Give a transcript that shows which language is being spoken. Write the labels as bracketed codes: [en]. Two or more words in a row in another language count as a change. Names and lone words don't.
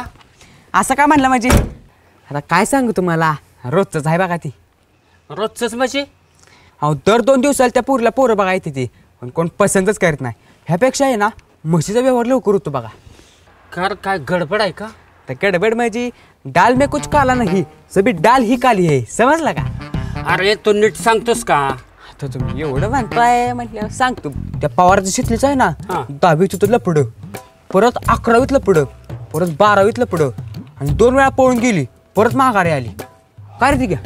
[mr] असं काय म्हणलं म्हणजे आता काय सांगू तुम्हाला रोजचंच आहे बघा ती. रोजच म्हणजे अहो दर 2 दिवसाला त्या पोरीला पोरं बघा येते ती पण कोण पसंतच करत नाही. ह्यापेक्षा आहे ना म्हशीचा व्यवहार लवकर होतो बघा. काय गडबड आहे का. तर गडबड म्हणजे [hi] डाल में कुछ काला [mr] नाही [hi] सभी डाल ही काली [mr] आहे समजला का. अरे तू नीट सांगतोस का. तर तुम्ही एवढं म्हणताय म्हटलं सांगतो. त्या पवारचं शिकलीच आहे ना हां. 10वीत लपडं परत 11वीत लपडं परत 12वीत लपडं आणि 2 वेळा पळून गेली परत माघारी आली. काय रे ती घ्या.